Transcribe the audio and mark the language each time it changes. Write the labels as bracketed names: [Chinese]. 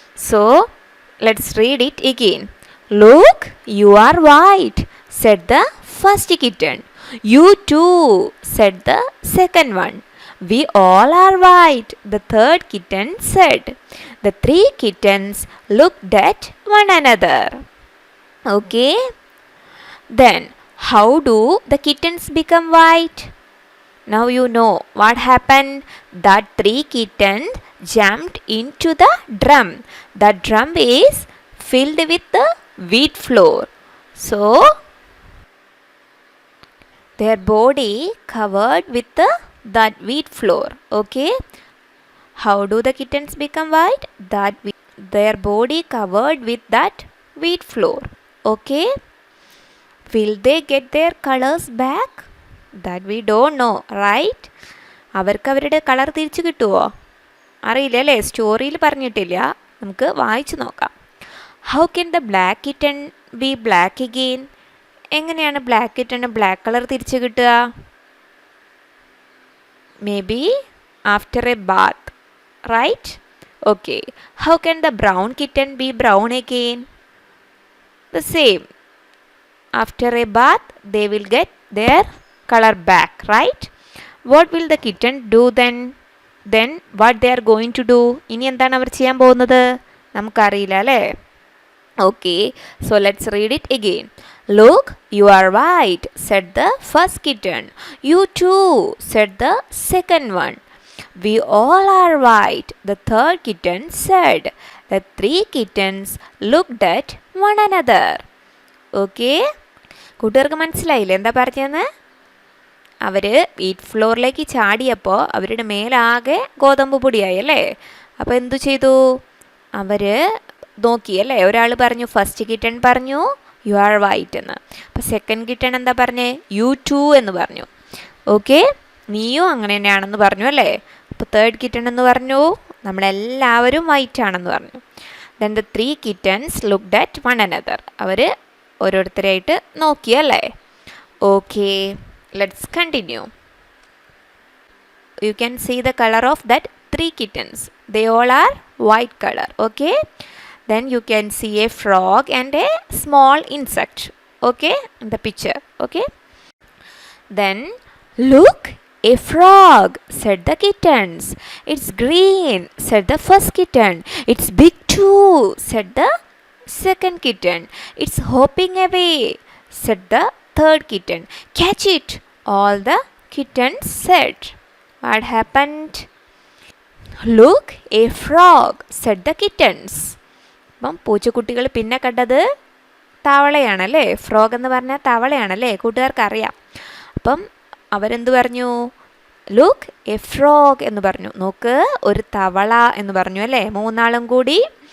[English] So let's read it again. Look, you are white, said the first kitten. You too, said the second one. We all are white, the third kitten said. The 3 kittens looked at one another. Okay? Then, how do the kittens become white? Now you know what happened. That 3 kittens jumped into the drum. The drum is filled with the wheat flour. So their body covered with that wheat flour. Okay, how do the kittens become white? Their body covered with that wheat flour. Okay, will they get their colors back? That we don't know, right? [Malayalam] അവർക്ക് അവരുടെ colour തിരിച്ചു കിട്ടുമോ? അറിയില്ല അല്ലേ, സ്റ്റോറിയിൽ പറഞ്ഞിട്ടില്ല, നമുക്ക് വായിച്ചു നോക്കാം. [English] How can the black kitten be black again? [Malayalam] എങ്ങനെയാണ് ബ്ലാക്ക് കിറ്റണ് ബ്ലാക്ക് കളർ തിരിച്ചു കിട്ടുക? [English] Maybe after a bath, right? Okay. How can the brown kitten be brown again? The same. After a bath, they will get their color back, right? What will the kitten do then? Then what they are going to do? [Malayalam] ഇനി എന്താണ് അവർ ചെയ്യാൻ പോകുന്നത്? നമുക്കറിയില്ല അല്ലേ? [English] Okay, so let's read it again. Look, you are white, said the first kitten. You too, said the second one. We all are white, the third kitten said. The three kittens looked at one another. [Malayalam] Okay, കൂട്ടുകാർക്ക് മനസ്സിലായില്ലേ എന്താ പറഞ്ഞതെന്ന്? അവർ wheat ഫ്ലോറിലേക്ക് ചാടിയപ്പോൾ അവരുടെ മേലാകെ ഗോതമ്പ് പൊടിയായി അല്ലേ? അപ്പോൾ എന്തു ചെയ്തു? അവർ നോക്കിയല്ലേ, ഒരാൾ പറഞ്ഞു, ഫസ്റ്റ് കിട്ടൺ പറഞ്ഞു [English] you are white [Malayalam] എന്ന്. അപ്പോൾ സെക്കൻഡ് കിട്ടൺ എന്താ പറഞ്ഞേ? [English] you too [Malayalam] എന്ന് പറഞ്ഞു. ഓക്കെ, നീയും അങ്ങനെ തന്നെയാണെന്ന് പറഞ്ഞു അല്ലേ? അപ്പോൾ തേർഡ് കിട്ടൺ എന്ന് പറഞ്ഞു നമ്മളെല്ലാവരും വൈറ്റ് ആണെന്ന് പറഞ്ഞു. [English] Then the three kittens looked at one another. [Malayalam] അവർ ഓരോരുത്തരായിട്ട് നോക്കിയല്ലേ? [English] Okay, let's continue. You can see the colour of that three kittens. They all are white colour. Okay, then you can see a frog and a small insect. Okay, in the picture. Okay, then look, a frog, said the kittens. It's green, said the first kitten. It's big too, said the second kitten. It's hopping away, said the third kitten. Catch it, all the kittens said. What happened? Look, a frog, said the kittens. [Malayalam] അപ്പം പൂച്ചക്കുട്ടികൾ പിന്നെ കണ്ടത് തവളയാണല്ലേ? Frog എന്ന് പറഞ്ഞാൽ തവളയാണല്ലേ? കൂട്ടുകാർക്ക് അറിയാം. അപ്പം അവരെന്ത് പറഞ്ഞു? [English] look a frog [Malayalam] എന്ന് പറഞ്ഞു. നോക്ക്, ഒരു തവള എന്ന് പറഞ്ഞു അല്ലേ? മൂന്നാളും കൂടി.